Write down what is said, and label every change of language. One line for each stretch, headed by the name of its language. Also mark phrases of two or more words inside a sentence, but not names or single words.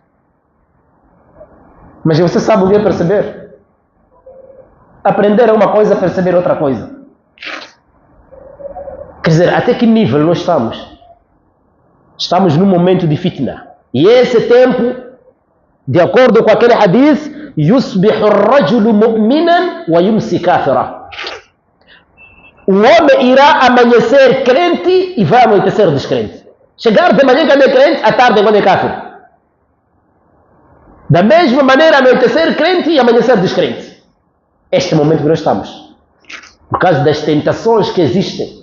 Portuguese: Mas você sabe o que é perceber? Aprender é uma coisa, perceber outra coisa. Quer dizer, até que nível nós estamos? Estamos num momento de fitna. E esse tempo, de acordo com aquele hadith,
Arabic: يُصْبِحُ الرَّجُلُ مُؤْمِنًا وَيُمْسِي كَافِرًا.
Portuguese: O homem irá amanhecer crente e vai anoitecer descrente. Chegar de manhã quando é crente, à tarde quando é kafir. Da mesma maneira, anoitecer crente e amanhecer descrente. Este é o momento que nós estamos. Por causa das tentações que existem.